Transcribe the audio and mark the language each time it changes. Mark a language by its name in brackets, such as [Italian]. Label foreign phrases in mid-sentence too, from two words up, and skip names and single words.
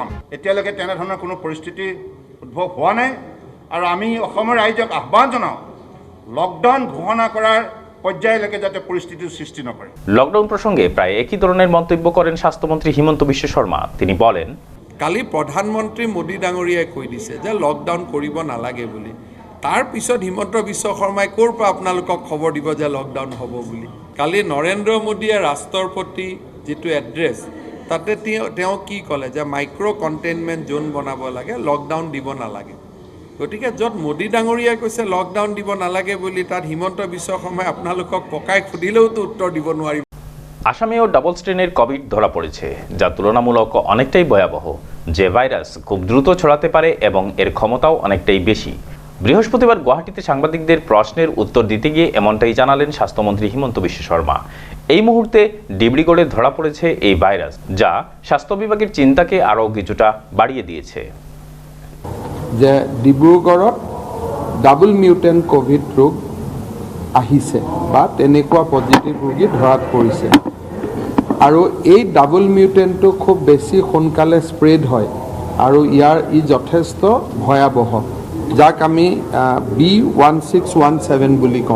[Assamese] এতিয়ালৈকে তেনেধৰণৰ কোনো পৰিস্থিতি উদ্ভৱ হোৱা নাই আৰু আমি অসমৰ ৰাইজক আহ্বান জনাওঁ, লকডাউন ঘোষণা কৰাৰ পৰ্যায়লৈকে যাতে পৰিস্থিতিৰ সৃষ্টি নকৰে। [Bangla] লকডাউন প্রসঙ্গে প্রায় একই ধরনের মন্তব্য করেন স্বাস্থ্যমন্ত্রী হিমন্ত বিশ্ব শর্মা। তিনি বলেন, [Assamese] কালি প্ৰধানমন্ত্ৰী মোদী ডাঙৰীয়াই কৈ দিছে যে লকডাউন কৰিব নালাগে বুলি। তাৰ পিছত হিমন্ত বিশ্ব শৰ্মাই ক'ৰ পৰা আপোনালোকক খবৰ দিব যে লকডাউন হ'ব বুলি? কালি নৰেন্দ্ৰ মোদীয়ে ৰাষ্ট্ৰৰ প্ৰতি যিটো এড্ৰেছ, তাতে তেওঁ কি ক'লে যে [English] micro containment zone [Assamese] বনাব লাগে, লকডাউন দিব নালাগে। গতিকে য'ত মোদী ডাঙৰীয়াই কৈছে লকডাউন দিব নালাগে বুলি, তাত হিমন্ত বিশ্ব শৰ্মাই আপোনালোকক পকাই সুধিলেওতো উত্তৰ দিব নোৱাৰিব। [Bangla] আসামেও ডাবল স্ট্রেনের কোভিড ধরা পড়েছে, যা তুলনামূলক অনেকটাই ভয়াবহ। যে ভাইরাস খুব দ্রুত ছড়াতে পারে এবং এর ক্ষমতাও অনেকটাই বেশি। বৃহস্পতিবার গুয়াহাটিতে সাংবাদিকদের প্রশ্নের উত্তর দিতে গিয়ে এমনটাই জানালেন স্বাস্থ্যমন্ত্রী হিমন্ত বিশ্ব শর্মা। এই মুহূর্তে ডিব্রুগড়ে ধরা পড়েছে এই ভাইরাস, যা স্বাস্থ্য বিভাগের চিন্তাকে আরও কিছুটা বাড়িয়ে দিয়েছে। [Assamese] যে ডিব্ৰুগড়ত [English] double mutant covid [Assamese] ৰোগ আহিছে বা তেনেকুৱা পজিটিভ ৰোগী ধৰাত পৰিছে, আৰু এই ডাবল মিউটেন্টটো খুব বেছি সোনকালে স্প্ৰেড হয় আৰু ই যথেষ্ট ভয়াৱহ, যাক আমি B1617 বুলি কওঁ।